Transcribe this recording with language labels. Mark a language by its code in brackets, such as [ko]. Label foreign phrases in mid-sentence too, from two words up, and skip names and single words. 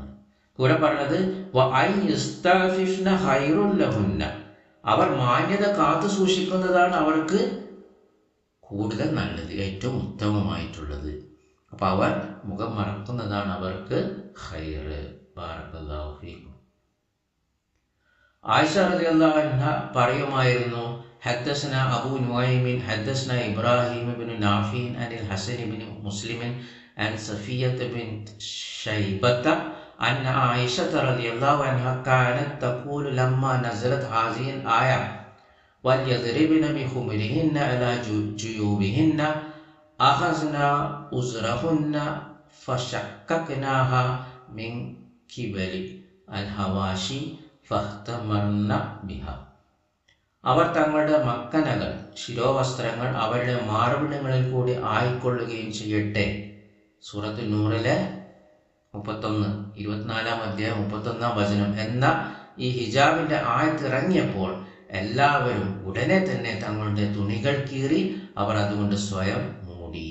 [ml] കൂടെ പറഞ്ഞത് അവർ മാന്യത കാത്തു സൂക്ഷിക്കുന്നതാണ് അവർക്ക് കൂടുതൽ നല്ലത്, ഏറ്റവും ഉത്തമമായിട്ടുള്ളത്. അപ്പം അവർ മുഖം മറക്കുന്നതാണ് അവർക്ക് ഖൈറ്. [ar] بارك الله فيكم. ആയിഷ رضي الله عنها പറയുമായിരുന്നു, حدثنا أبو نعيم حدثنا إبراهيم بن نافع عن الحسن بن مسلم عن صفية بنت شيبة أن عائشة رضي الله عنها كانت تقول لما نزلت هذه الآية وليضربن بخمرهن على جيوبهن أخذنا أزرهن فشققناها من قبل الحواشي فاختمرن بها. [ml] അവർ തങ്ങളുടെ മക്കനകൾ ശിരോവസ്ത്രങ്ങൾ അവരുടെ മാർവിടങ്ങളിൽ കൂടി ആയിക്കൊള്ളുകയും ചെയ്യട്ടെ. സൂറത്ത് നൂറിലെ 24-ാം അധ്യായം 31-ാം വചനം എന്ന ഈ ഹിജാബിന്റെ ആയത്തിറങ്ങിയപ്പോൾ എല്ലാവരും ഉടനെ തന്നെ തങ്ങളുടെ തുണികൾ കീറി അവർ അതുകൊണ്ട് സ്വയം മൂടി.